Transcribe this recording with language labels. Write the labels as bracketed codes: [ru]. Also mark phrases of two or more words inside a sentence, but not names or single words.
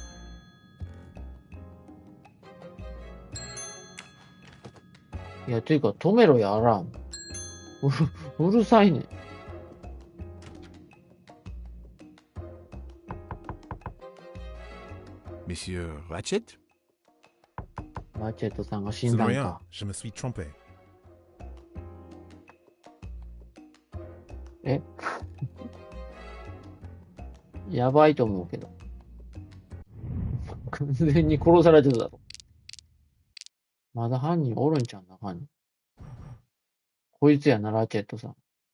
[ja] いや、ていうか、止めろや、アラーム。うるさいね。 [fr] Monsieur Ratchet? [ja] ラチェットさんが死ん [fr] C'est [ja] だん [fr] rien, [ja] か。 [fr] je me suis trompé. [ja] えやばいと思うけど。完全に殺されてるだろ。まだ犯人おるんちゃうな、犯人。こいつやな、ラチェットさん。